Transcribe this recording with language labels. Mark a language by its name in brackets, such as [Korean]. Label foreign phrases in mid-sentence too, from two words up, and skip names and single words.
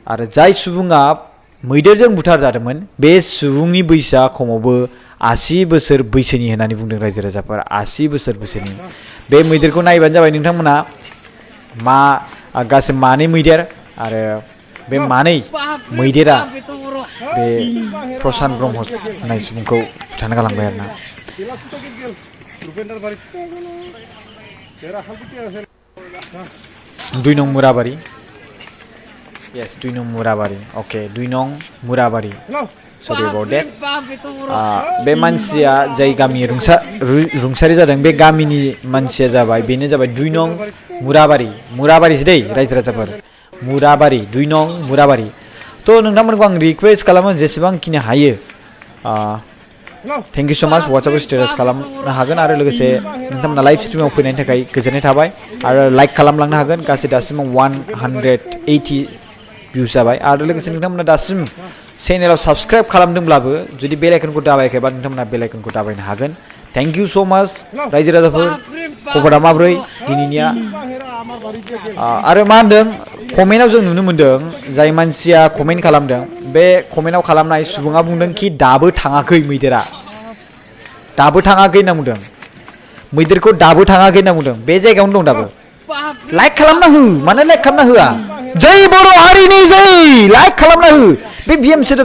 [Bodo] आरो जाय सुबुङा मैदेरजों बुथारजादोंमोन बे सुबुंनि बैसोआ खमावबो 80 बोसोर बैसोनि होननानै बुंदों रायजो राजाफोरा 80 बोसोर बैसोनि बे मैदेरखौ नायबानो जाबाय नोंथांमोना मा गासै मानै मैदेर आरो बे मानै मैदेरा बे प्रशान्त ब्रह्म होननाय सुबुंखौ बुथारना गालांबाय आरोना 2 नं मुराबारि yes 2 नं मुराबारि okay 2 नं मुराबारि [English] sorry about that [Bodo] बे मानसिया जाय गामि रुंसारि जादों बे गामिनि मानसिया जाबाय बेनो जाबाय 2 नं मुराबारि मुराबारिसो दै रायजो राजाफोर मुराबारि 2 नं मुराबारि तो नोंथांमोनखौ आं रिक्वेस्ट खालामो जेसेबांखिनि हायो [English] thank you so much [Bodo] WhatsApp स्टेटास खालामनो हागोन आरो लोगोसे नोंथांमोना लाइभ स्ट्रीमाव फैनायनि थाखाय गोजोननाय थाबाय आरो लाइक खालामलांनो हागोन गासै दासिमाव 180 भिउस जाबाय आरो लोगोसे नोंथांमोना दासिम चेनेलाव साबस्क्राइब खालामदोंब्लाबो जुदि बेल आइकनखौ दाबायाखैबा नोंथांमोना बेल आइकनखौ दाबायनो हागोन [English] thank you so much [Bodo] रायजो राजाफोर खबरा माब्रै दिनैनिया आरो मा होनदों कमेन्टआव जों नुनो मोनदों जाय मानसिया कमेन्ट खालामदों बे कमेन्टआव खालामनाय सुबुङा बुंदों कि दाबो थाङाखै मैदेरा दाबो थाङाखै होनना बुंदों मैदेरखौ दाबो थाङाखै होनना बुंदों बे जायगायावनो दं दाबो लाइक खालामना हो मानो लाइक खालामना होआ जय बर' हारिनि जय लाइक खालामना हो बे बिएम सेटअप